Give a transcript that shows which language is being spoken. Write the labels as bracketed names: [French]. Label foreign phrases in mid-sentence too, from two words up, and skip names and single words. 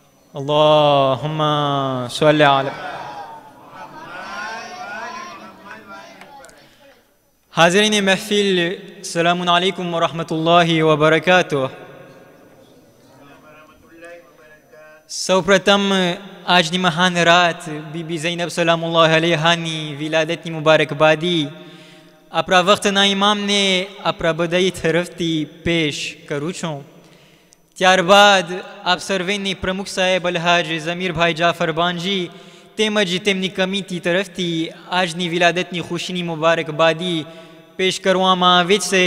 [Arabic] اللهم صل على [Urdu] حاضرین محفل [Arabic] سلام عليكم ورحمة الله وبركاته. [Gujarati] સૌપ્રથમ આજની મહાન રાત બીબી ઝૈનબ [Arabic] سلام الله عليها [Gujarati] વિલાદતની મુબારકબાદી આપણા વખતના ઇમામને આપણા બધાઈ તરફથી પેશ કરું છું। ત્યારબાદ આપ સર્વેની પ્રમુખ સાહેબ અલહાજ ઝમીરભાઈ જાફર બાંજી તેમજ તેમની કમિટી તરફથી આજની વિલાદતની ખુશીની મુબારકબાદી પેશ કરવામાં આવે છે।